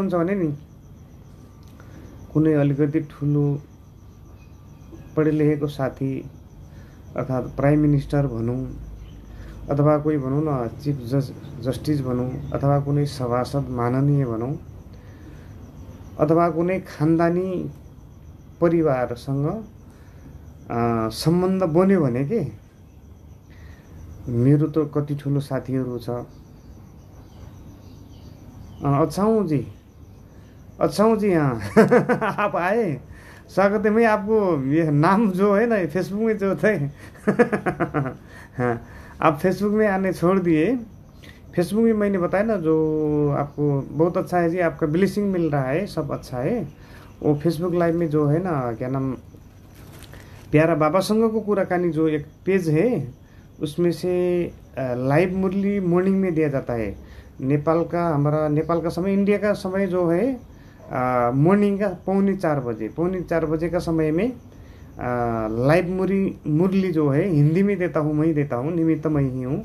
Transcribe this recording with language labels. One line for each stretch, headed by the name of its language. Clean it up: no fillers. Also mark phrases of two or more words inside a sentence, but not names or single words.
Nepali: हुन्छ भने नि, कुनै अलिकति ठुलो पढे लेखेको साथी अर्थात् प्राइम मिनिस्टर भनौँ, अथवा कोही भनौँ न चिफ जस्टिस भनौँ, अथवा कुनै सभासद माननीय भनौँ, अथवा कुनै खानदानी परिवारसँग सम्बन्ध बन्यो भने के, मेरो त कति ठुलो साथीहरू छ।
Hindi: अच्छा जी हाँ आप आए, स्वागत है। मैं आपको ये नाम जो है ना फेसबुक में जो थे हाँ, आप फेसबुक में आने छोड़ दिए, फेसबुक में मैंने बताया ना, जो आपको बहुत अच्छा है जी, आपका ब्लेसिंग मिल रहा है, सब अच्छा है। वो फेसबुक लाइव में जो है ना, क्या नाम, प्यारा बाबासँग को कुराकानी जो एक पेज है, उसमें से लाइव मुरली मॉर्निंग में दिया जाता है। हमारा नेपाल का समय, इंडिया का समय जो है मॉर्निंग का 3:45 4:45 का समय में लाइव मुरली जो है हिंदी में देता हूँ, मैं ही देता हूँ, निमित्त मैं ही हूँ।